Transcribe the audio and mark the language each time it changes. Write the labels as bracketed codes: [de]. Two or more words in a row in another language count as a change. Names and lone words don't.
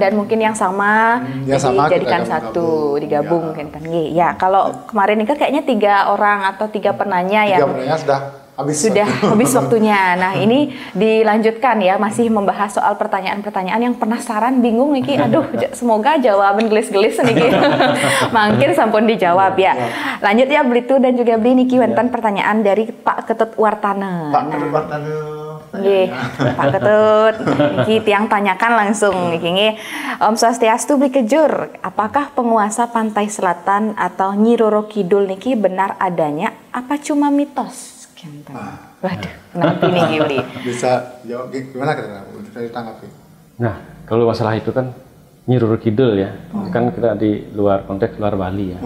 [id] Dan mungkin yang sama, dijadikan satu, digabung mungkin kan. Ya, kalau kemarin ini kan kayaknya 3 orang atau 3 penanya ya. 3 penanya sudah habis waktunya. Nah, ini dilanjutkan ya, masih membahas soal pertanyaan-pertanyaan yang penasaran, bingung nih Ki. Aduh, semoga jawaban gelis-gelis nih Ki. Mungkin sampun dijawab ya. Lanjut ya Blitu dan juga Bli [ban] niki wonten [id] pertanyaan dari Pak Ketut Wartana. Pak Ketut Wartana. [ban] Nggih, Pak Ketut, niki tiang [id] tanyakan langsung [ban] niki nggih. Om Swastiastu, Bli Kejur, [id] apakah penguasa pantai selatan atau Nyi Roro Kidul niki benar adanya apa cuma mitos? Waduh, nanti nih Bli. Bisa jawab gimana kita ditanggapi? Nah, kalau masalah itu kan Nyi Roro Kidul ya, kan kita di luar konteks luar Bali ya.